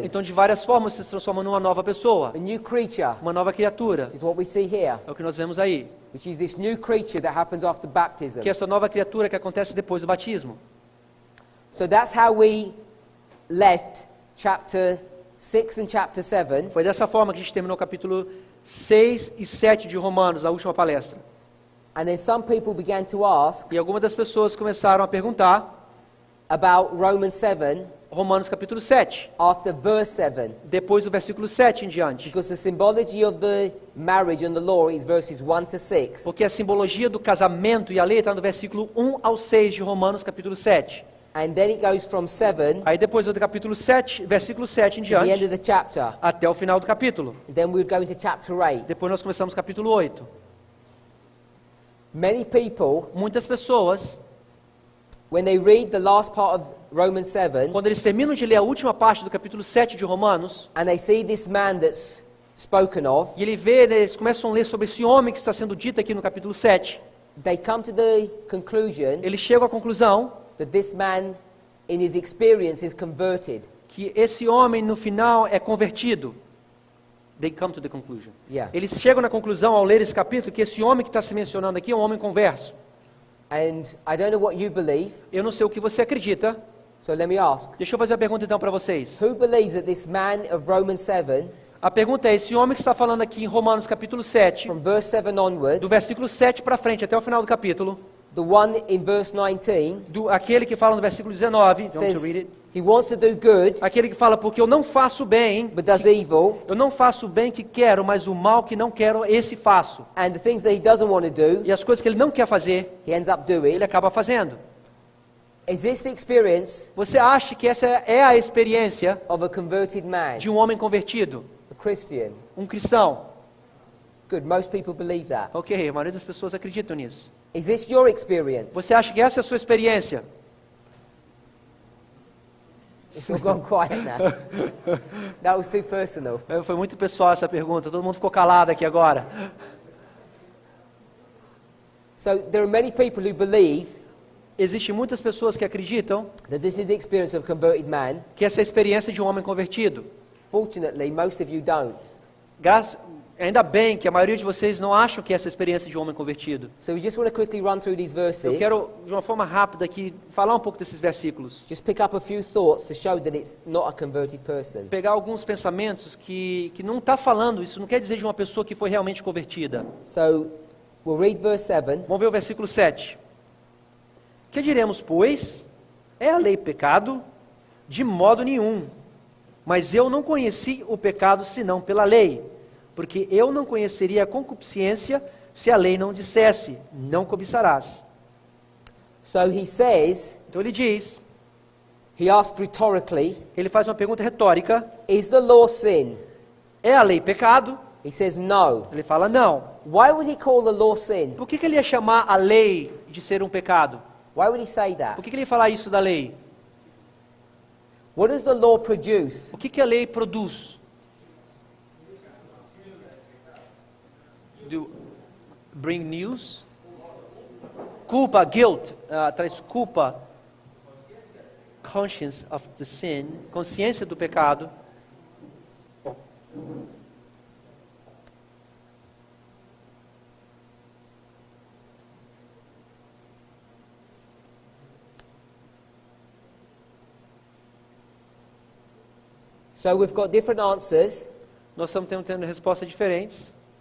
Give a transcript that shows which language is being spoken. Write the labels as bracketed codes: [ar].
[pt] Então, de várias formas, você se transforma numa nova pessoa, [en] a new creature. [pt] uma nova criatura. [en] This is what we see here, [pt] É o que nós vemos aí. [en] which is this new creature that happens after baptism. [pt] Que é essa nova criatura que acontece depois do batismo. [en] So that's how we left chapter 6 and chapter 7. [pt] Foi dessa forma que a gente terminou o capítulo 6 e 7 de Romanos, a última palestra. [en] And then some people began to ask [pt] E algumas das pessoas começaram a perguntar, [en] about Romans 7 [pt] Romanos capítulo 7, [en] after verse 7. [pt] depois do versículo 7 em diante. [en] Because the symbology of the marriage and the law is verses 1 to 6. [pt] Porque a simbologia do casamento e a lei está no versículo 1 ao 6 de Romanos capítulo 7. [en] And then it goes from 7 [pt] Aí depois do capítulo 7, versículo 7 em [en] to the end [pt] diante, [en] of the chapter. [pt] até o final do capítulo. [en] And then we would go into chapter 8. [pt] Depois nós começamos o capítulo 8. [en] Many people, [pt] Muitas pessoas, [en] when they read the last part of Romans 7, [pt] quando eles terminam de ler a última parte do capítulo 7 de Romanos, [en] and they see this man that's spoken of, [pt] e ele vê, eles começam a ler sobre esse homem que está sendo dito aqui no capítulo 7, [en] they come to the conclusion [pt] eles chegam à conclusão [en] that this man, in his experience, is converted. [pt] que esse homem no final é convertido. [en] They come to the conclusion. Yeah. [pt] Eles chegam na conclusão ao ler esse capítulo que esse homem que está se mencionando aqui é um homem converso. [en] And I don't know what you believe, [pt] Eu não sei o que você acredita. [en] so let me ask. [pt] Deixa eu fazer a pergunta então para vocês. [en] Who believes that this man of Romans 7, [pt] A pergunta é, esse homem que está falando aqui em Romanos capítulo 7, [en] from verse 7 onwards, [pt] do versículo 7 para frente até o final do capítulo, [en] the one in verse 19, [pt] aquele que fala no versículo 19, [en] don't you says read it? he wants to do good, [pt] Aquele que fala, porque eu não faço bem, [en] but does evil, [pt] eu não faço o bem que quero, mas o mal que não quero, esse faço. [en] and the things that he doesn't want to do, [pt] E as coisas que ele não quer fazer, [en] he ends up doing. [pt] ele acaba fazendo. [en] Is this the experience [pt] Você acha que essa é a experiência [en] of a converted man, [pt] de um homem convertido, [en] a Christian? [pt] um cristão? [en] Good, most people believe that. [pt] Ok, a maioria das pessoas acreditam nisso. [en] Is this your experience? [pt] Você acha que essa é a sua experiência? [en] It's all gone quiet now. That was too personal. [pt] Foi muito pessoal essa pergunta, todo mundo ficou calado aqui agora. [en] So there are many people who believe [pt] Existem muitas pessoas que acreditam [en] that this is the experience of a converted man. [pt] que essa é a experiência de um homem convertido. [en] Fortunately, most of you don't. [pt] Ainda bem que a maioria de vocês não acham que essa é a experiência de um homem convertido. [en] So we just want to quickly run through these [pt] Eu [en] verses. [pt] quero, de uma forma rápida aqui, falar um pouco desses versículos. [en] Just pick up a few thoughts to show that it's not a converted person. [pt] Pegar alguns pensamentos que não está falando, isso não quer dizer de uma pessoa que foi realmente convertida. [en] So we'll read verse 7. [pt] Vamos ver o versículo 7. Que diremos, pois? É a lei pecado? De modo nenhum. Mas eu não conheci o pecado senão pela lei. Porque eu não conheceria a concupiscência se a lei não dissesse, não cobiçarás. [en] So he says, [pt] Então ele diz, [en] he asked rhetorically, [pt] ele faz uma pergunta retórica, [en] is the law sin? [pt] é a lei pecado? [en] He says no. [pt] Ele fala não. [en] Why would he call the law sin? [pt] Por que ele ia chamar a lei de ser um pecado? [en] Why would he say that? [pt] Por que ele ia falar isso da lei? [en] What does the law produce? [pt] O que a lei produz? [en] Bring news? [pt] Culpa, [en] guilt, [pt] traz culpa, [en] conscience of the sin, [pt] consciência do pecado. [en] So we've got different answers. [pt] Nós estamos tendo respostas diferentes.